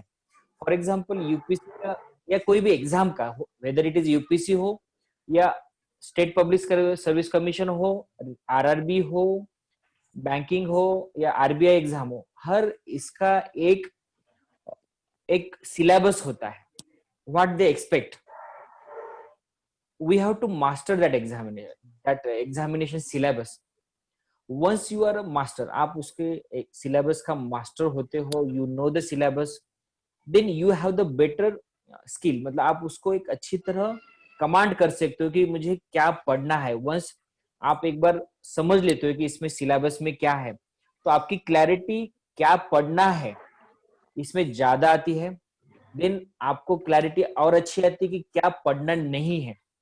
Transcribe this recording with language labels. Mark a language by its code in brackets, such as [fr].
[hi] For example UPSC का या कोई भी एग्जाम का, [en] whether it is [hi] यूपीएससी हो या स्टेट पब्लिक सर्विस कमीशन हो, आरआरबी हो, बैंकिंग हो या आरबीआई एग्जाम हो, हर इसका एक सिलेबस होता है. [en] What they expect, we have to master that examination syllabus. Once you are a master, [hi] आप उसके syllabus का master होते हो, [en] you know the syllabus, then you have the better skill. [hi] मतलब आप उसको एक अच्छी तरह कमांड कर सकते हो कि मुझे क्या पढ़ना है. once आप एक बार समझ लेते हो कि इसमें सिलेबस में क्या है, तो आपकी क्लैरिटी क्या पढ़ना है इसमें ज्यादा आती है. देन आपको क्लैरिटी और अच्छी आती है कि क्या पढ़ना नहीं है.